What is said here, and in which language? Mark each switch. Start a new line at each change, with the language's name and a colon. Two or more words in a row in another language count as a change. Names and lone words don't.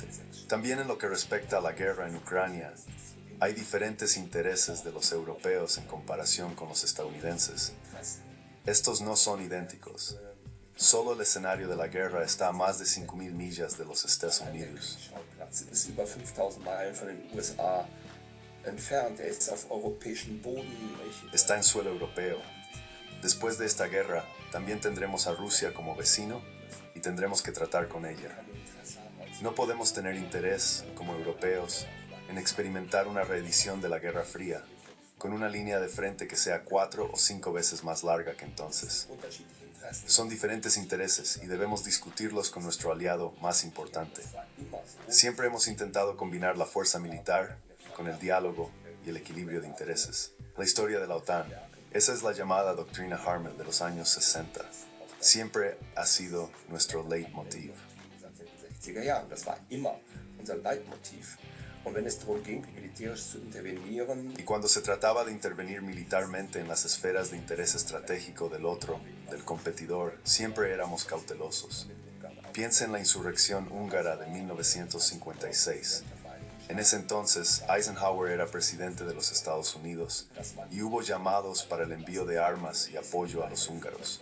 Spanish: También en lo que respecta a la guerra en Ucrania, hay diferentes intereses de los europeos en comparación con los estadounidenses. Estos no son idénticos. Solo el escenario de la guerra está a más de 5.000 millas de los Estados Unidos.
German: Ist über 5000 Meilen von den USA entfernt. Ist auf europäischem Boden.
Spanish: Está en suelo europeo. Después de esta guerra, también tendremos a Rusia como vecino y tendremos que tratar con ella. No podemos tener interés, como europeos, en experimentar una reedición de la Guerra Fría, con una línea de frente que sea 4 o 5 veces más larga que entonces. Son diferentes intereses y debemos discutirlos con nuestro aliado más importante. Siempre hemos intentado combinar la fuerza militar con el diálogo y el equilibrio de intereses. La historia de la OTAN, esa es la llamada doctrina Harmel de los años 60. Siempre ha sido nuestro leitmotiv.
German: 60er Jahren. Das war immer unser Leitmotiv. Und wenn es darum ging, militärisch zu intervenieren,
Spanish: Y cuando se trataba de intervenir militarmente en las esferas de interés estratégico del otro, del competidor, siempre éramos cautelosos. Piensa en la insurrección húngara de 1956. En ese entonces, Eisenhower era presidente de los Estados Unidos y hubo llamados para el envío de armas y apoyo a los húngaros.